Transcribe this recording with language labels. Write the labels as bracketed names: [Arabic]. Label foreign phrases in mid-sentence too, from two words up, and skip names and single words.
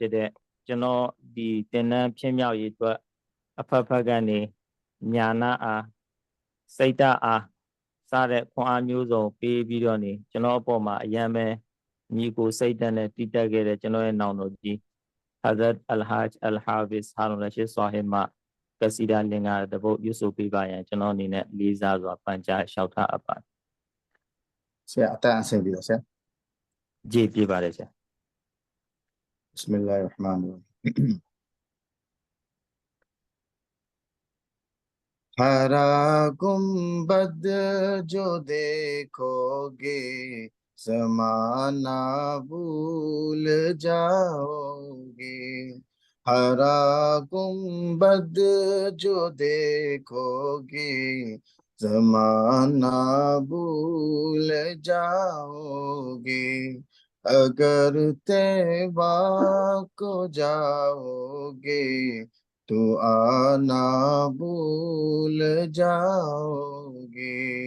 [Burmese] ဖြစ်တဲ့ကျွန်တော်ဒီတင်နန်းဖြစ်မြောက်ရေးအတွက်အဖက်ဖက်ကနေညာနာအားစိတ်ဓာတ်အားစတဲ့ခွန်အားမျိုးစုံပေးပြီးတော့နေကျွန်တော်အပေါ်မှာအယံပဲညီကိုစိတ်ဓာတ်နဲ့တည်တက်ခဲ့တဲ့ကျွန်တော်ရဲ့နောင်တော်ကြီး Hazrat Al-Hajj Al-Hafiz Harun Rashid Sahib မှာကစီဒါလင်္ကာတပုတ်ရွတ်ဆိုပေးပါရန်ကျွန်တော်အနေနဲ့လေးစားစွာပန်ကြားလျှောက်ထားအပ်ပါတယ် ဆရာအတန်းအဆင်ပြေတော့ဆရာ ကြည်ပြပါတယ်ဆရာ [Arabic] بسم الله الرحمن الرحيم [Urdu] ہرا گنبد جو دیکھو گے زمانہ بھول جاؤ گے ہرا گنبد جو دیکھو گے زمانہ بھول جاؤ گے اگر طیبہ کو جاؤ گے تو آنا بھول جاؤ گے